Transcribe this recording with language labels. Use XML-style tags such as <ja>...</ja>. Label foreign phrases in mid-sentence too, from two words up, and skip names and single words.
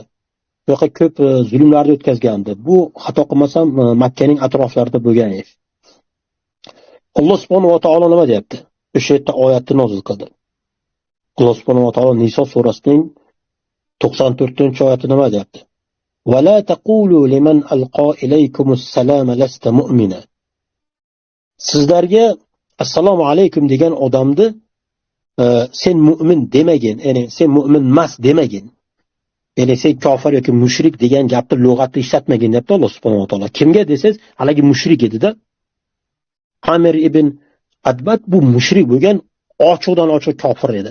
<uz>Bunaqa ko'p zulmlarni o'tkazgandi. Bu xato qilmasam Makka ning atroflarida bo'lgan ish. Alloh subhanahu va taolo nima deyapti? O'sha yerda oyatni nozil qildi. Alloh subhanahu va taolo Niso surasining 94-oyati nima deyapti?</uz> <ar>ولا تقولوا لمن ألقى إليكم السلام لست مؤمنا.</ar> <uz>Sizlarga assalomu alaykum degan odamni sen mu'min demagin, ya'ni sen mu'min emas demagin. Ya'ni sen kofir yoki mushrik degan gapni lug'atda ishlatmagin debdi Alloh subhanahu va taolo. Kimga desangiz, haligi mushrik edi-da. Amir ibn Adbat bu mushrik bo'lgan, ochiqdan ochiq kofir edi.</uz>